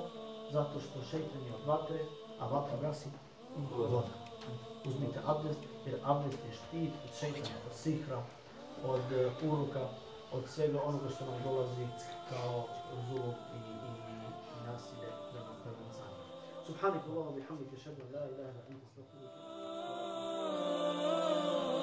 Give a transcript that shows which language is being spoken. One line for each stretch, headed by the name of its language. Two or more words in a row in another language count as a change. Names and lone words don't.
Bosnian: Zato što šejtan je od vatre, a vatra gasi voda. Uzmite abdest, jer abdest je štit od šejtana, od sihra, od uroka, od svega onoga što nam dolazi kao zulum i nasilje prema insanu.
Arabic: سبحانك اللهم وبحمدك، أشهد أن لا إله إلا أنت، أستغفرك.